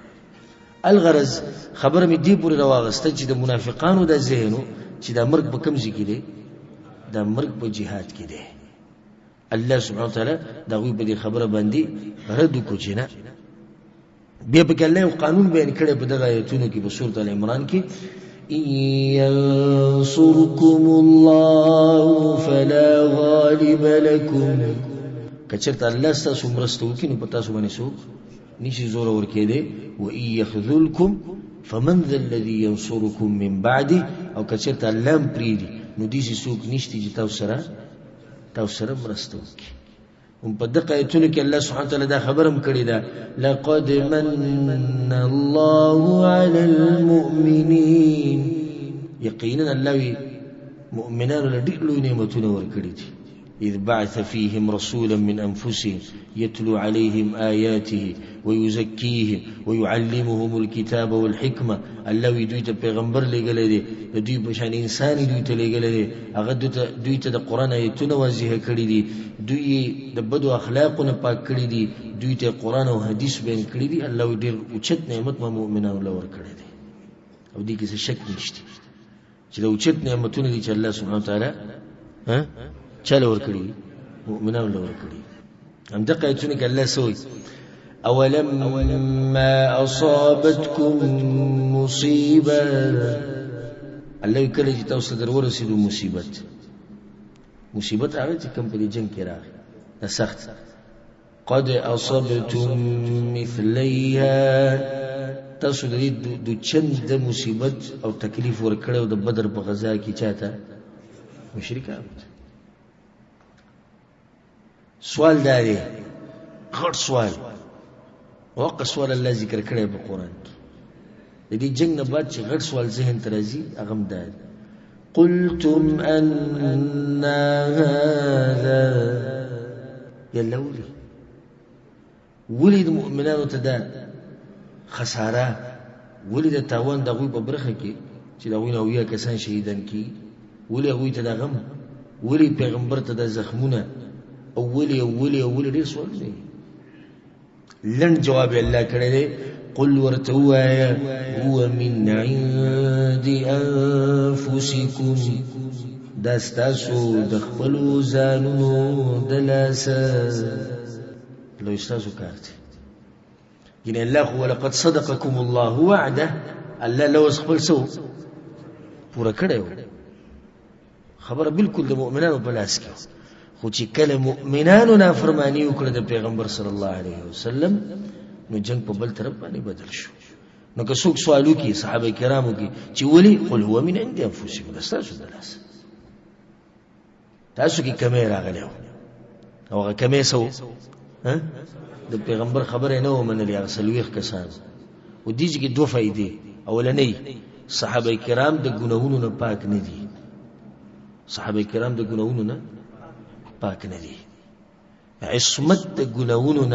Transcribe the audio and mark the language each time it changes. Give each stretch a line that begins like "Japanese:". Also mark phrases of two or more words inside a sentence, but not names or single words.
Pashto: الغرض خبره مې دې پورې راواغسته چې د منافقانو دا ذهن و چې دا مرګ په کوم ځای کې دی؟ دا مرګ په جهاد کې دی. الله
Arabic: سبحانه وتعالی
Pashto: د هغوی په دې خبره باندې رد وکړو چې نه. بیا پکې الله یو قانون بیان کړی په دغه ایتونو کې په سورة العمران کې
Arabic: إن ينصركم الله فلا غالب لكم.
Pashto: که چېرته الله ستاسو مرسته وکړي نو په تاسو باندې څوک نشي زور ورکېدی.
Arabic: وإن يخذلكم فمن ذا الذي ينصركم من بعده.
Pashto: او که چېرته الله هم پرېږدي نو داسې څوک نشته چې تاسو سره مرسته وکړي. هم په دغه ایتونو کې الله
Arabic: سبحانه وتعالی
Pashto: دا خبره هم کړې ده
Arabic: لقد من الله على المؤمنين.
Pashto: یقینا الله وی مؤمنانو له ډېر لوی نعمتونه ورکړي دي.
Arabic: إذ بعث فيهم رسولا من أنفسهم يتلو عليهم آياته ويزكيهم ويعلمهم الكتاب والحكمة.
Pashto: الله وی دوی ته پیغمبر لېږلی دی، د دوی په شان انسان دوی ته لېږلی دی، هغه دوی ته د قرآن آیتونه واضحه کړي دي، دوی یې د بدو اخلاقو نه پاک کړي دي، دوی ته قرآن او حدیث بیان کړي دي. الله وی ډېر اوچت نعمت ما مؤمنانو له ورکړی دی او دې کې څه شک نشته چې د اوچت نعمتونه دي چې الله
Arabic: سبحانه وتعالی
Pashto: چاله ورکړي؟ مؤمنانو له ورکړي. همدغه ایتونه کې الله څه وایي؟
Arabic: أولما أصابتكم مصيبة.
Pashto: الله وی کله چې تاسو ته در ورسېدو مصیبت هغه چې کوم په دې جنګ کې راغی دا سخت،
Arabic: قد أصبتم مثليها.
Pashto: تاسو د دې د چند مصیبت او تکلیف ورکړی د بدر په غزا کې چاته؟ مشرکان. سوال دا دی غټ سوال، واقع سوال الله ذکر کړی په قرآن کې. د دې جنگ نه بعد چې غټ سوال ذهن ته راځي هغه هم دا دی
Arabic: قلتم أن هذا.
Pashto: یالله ولې د مؤمنانو ته دا خساره، ولې د تاوان د هغوی په برخه کې چې د هغوی نه اویا کسان شهیدان کېږي، ولې هغوی ته دا غم، ولې پیغمبر ته دا زخمونه، او ولې ډېر سوال دی. لنډ جواب الله کړی دی قل ورته ووایه
Arabic: هو من عند انفسکم.
Pashto: دا ستاسو د خپلو ځانونو د لاسه، لوی ستاسو کار دی. یعنې الله خو
Arabic: ولقد صدقکم الله وعده،
Pashto: الله لوز خپل څه پوره کړی و، خبره بالکل د مؤمنانو په لاس کې. خو چې کله مؤمنانو نافرمانی وکړه د پیغمبر
Arabic: صلی الله علیه وسلم
Pashto: نو جنگ په بل طرف باندې بدل شو. نو که څوک سوال وکړي صحابه کرامو کې چې ولې
Arabic: قل هو من عند انفسکم،
Pashto: ستاسو د لاسه تاسو کې کمی راغلی او هغه کمی سو د پیغمبر خبره نه ومنلې هغه څلوېښت کسان او دې کې دوه فائدې اولنۍ صحابه کرام د ګناهونو نه پاک نه دي صحابه کرام د ګناهونو نه پاک نه دي عصمت د ګناهونو نه